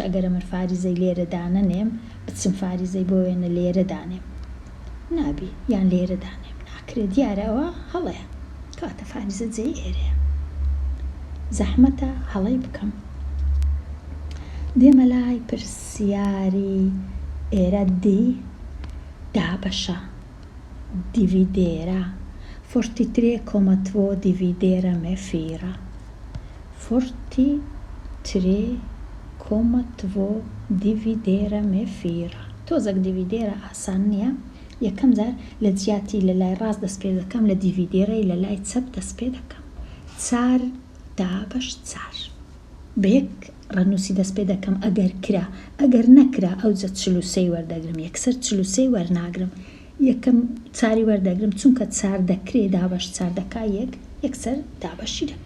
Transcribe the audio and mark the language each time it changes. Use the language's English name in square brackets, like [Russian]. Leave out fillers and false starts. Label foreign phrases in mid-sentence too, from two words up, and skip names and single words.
[Central Kurdish] ئەگەر من فاریزەی لێرە دانەنێم بچم فاریزەی بۆ وێنە لێرە دانێم نابی یان لێرە دانێم ناکرێت، دیارە ئەوە هەڵەیە کەواتە فاریزە جێی ئێرەیە، زەحمەتە هەڵەی بکەم. دێمە لای پرسیاری ئێرە دی دابەشە [Swedish] dividera 43,2 dividera me 4 43,2 dividera me 4 [Central Kurdish] تۆزێک دیڤیدێرە ئاسان نییە، یەکەم جار لە جیاتی لە لای ڕاست دەست پێ دەکەم، لە دیڤیدێرەی لە لای چەپ دەست پێ دەکەم. 4 دابەش 4 بە یەک ڕەنووسی دەست پێ دەکەم ئەگەر کرا، ئەگەر نەکرا ئەوجە 43 وەردەگرم، یەکسەر 43 وەرناگرم، یەکەم 4 وەردەگرم چونکە 4 دەکرێ دابەش 4 دەکا یەکسەر دابەشی دەکەم.